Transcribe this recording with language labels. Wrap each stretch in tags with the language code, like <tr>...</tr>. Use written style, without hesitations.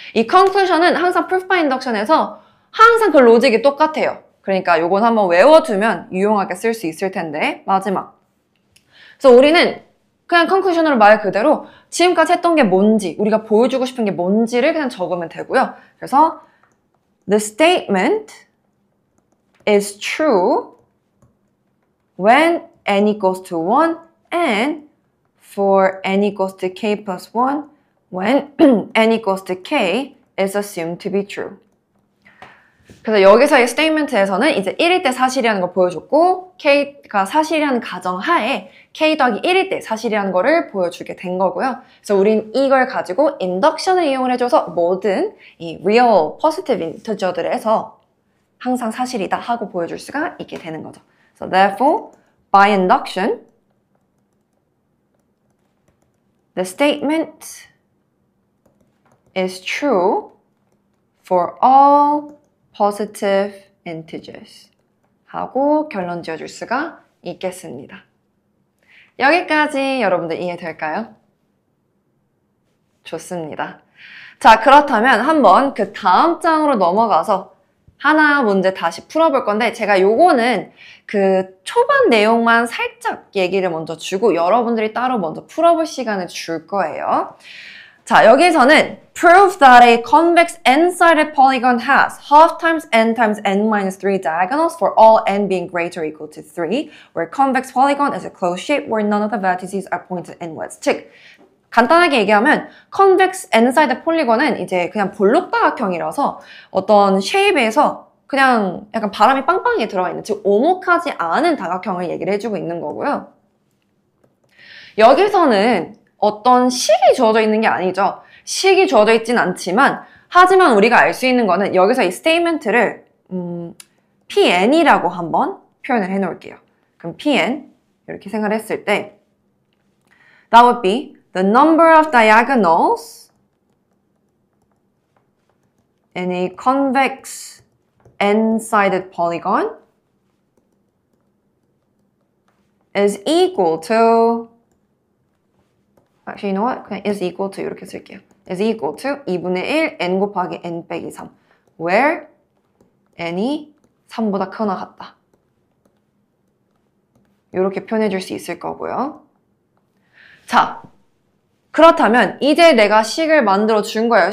<ko>이 conclusion은 항상 proof by induction에서 항상 그 로직이 똑같아요. 그러니까 요건 한번 외워두면 유용하게 쓸 수 있을 텐데, 마지막. 그래서 우리는 그냥 conclusion으로 말 그대로 지금까지 했던 게 뭔지, 우리가 보여주고 싶은 게 뭔지를 그냥 적으면 되고요. 그래서</ko> <en>the statement is true when n equals to 1 and for n equals to k plus 1 when n equals to k is assumed to be true.</en> <ko>그래서 여기서의 스테이트먼트에서는 이제 1일 때 사실이라는 걸 보여줬고 k가 사실이라는 가정하에 k 더하기 1일 때 사실이라는 거를 보여주게 된 거고요. 그래서 우린 이걸 가지고 인덕션을 이용을 해줘서 모든 이 real positive integer들에서 항상 사실이다 하고 보여줄 수가 있게 되는 거죠.</ko> <en>So therefore, by induction, the statement is true for all positive integers</en> <ko>하고 결론 지어줄 수가 있겠습니다. 여기까지 여러분들 이해될까요? 좋습니다. 자, 그렇다면 한번 그 다음 장으로 넘어가서 하나 문제 다시 풀어볼 건데, 제가 요거는 그 초반 내용만 살짝 얘기를 먼저 주고 여러분들이 따로 먼저 풀어볼 시간을 줄 거예요. 자, 여기서는</ko> <en>prove that a convex n-sided polygon has half times n times n minus 3 diagonals for all n being greater or equal to 3, where convex polygon is a closed shape where none of the vertices are pointed inwards.</en> <ko>즉, 간단하게 얘기하면 convex n-sided polygon은 이제 그냥 볼록다각형이라서 어떤 쉐입에서 그냥 약간 바람이 빵빵하게 들어가 있는, 즉 오목하지 않은 다각형을 얘기를 해주고 있는 거고요. 여기서는 어떤 식이 주어져 있는 게 아니죠. 식이 주어져 있진 않지만, 하지만 우리가 알 수 있는 거는 여기서 이 스테이트먼트를 PN이라고 한번 표현을 해놓을게요. 그럼 PN 이렇게 생각을 했을 때</ko> <en>that would be the number of diagonals in a convex n-sided polygon is equal to, actually, you know what?</en> <ko>그냥</ko> <en>is equal to</en> <ko>이렇게 쓸게요. is equal to 2분의 1 n 곱하기 n 빼기 3 where n이 3보다 크거나 같다. 이렇게 표현해 줄 수 있을 거고요. 자, 그렇다면 이제 내가 식을 만들어 준 거예요.</ko>